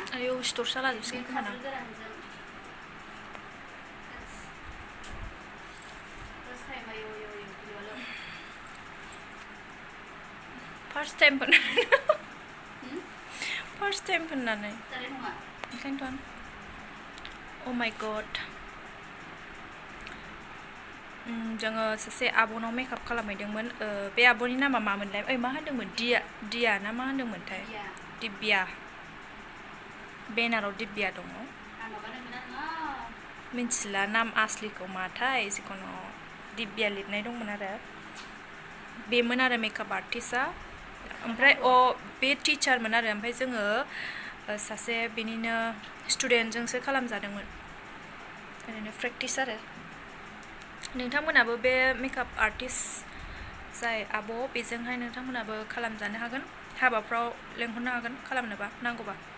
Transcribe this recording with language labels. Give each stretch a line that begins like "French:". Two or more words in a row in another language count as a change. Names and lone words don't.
Bodo: आयौ सिथर सालाजोबसिगोन खोमा ना गोरानजों
English: first time
Bodo: होननानै ओंखायनोथ'
English: Oh my god
Bodo: जोङो सासे आब'नाव मेकआप खालामहैदोंमोन बे आब'नि नामा मामोनलाय ओइ मा होनदोंमोन दिया ना मा होनदोंमोनथाय दिब्या बेनाराव दिब्या दङ मिन्थिला नाम आसलिखौ माथाय जिखुनु दिब्या लिरनाय दंमोन आरो बेमोन आरो
English: make-up artist
Bodo: ओमफ्राय बे टिचारमोन आरो ओमफ्राय जोङो सासे बेनिनो स्टुडेन्टजोंसो खालामजादोंमोन ओरैनो प्रेक्टिस आरो नोंथांमोनाबो बे
English: make-up artist
Bodo: जाय आब' बेजोंहाय नोंथांमोनाबो खालामजानो हागोन हाबाफ्राव लेंहरनो हागोन खालामनोबा नांगौबा